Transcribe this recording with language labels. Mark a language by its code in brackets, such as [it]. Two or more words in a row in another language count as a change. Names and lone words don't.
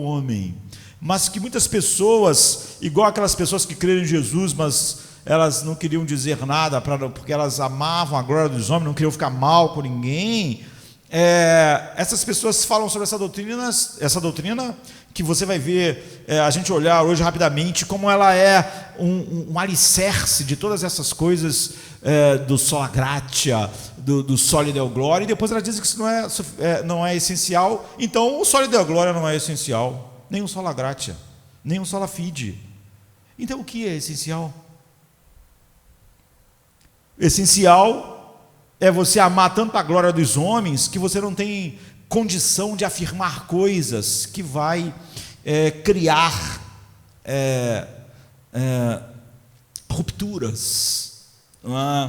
[pt] homem, mas que muitas pessoas, igual aquelas pessoas que creram em Jesus, mas elas não queriam dizer nada, porque elas amavam a glória dos homens, não queriam ficar mal com ninguém, essas pessoas falam sobre essa doutrina que você vai ver, a gente olhar hoje rapidamente, como ela é um alicerce de todas essas coisas, do [la] sola gratia, [pt] do [la] Soli Deo Gloria, [pt] e depois ela diz que isso não é essencial. Então o [la] Soli Deo Gloria [pt] não é essencial, nem o [la] sola gratia, [pt] nem o [la] sola fide. [pt] Então o que é essencial? Essencial é você amar tanto a glória dos homens que você não tem condição de afirmar coisas que vai criar rupturas, não é?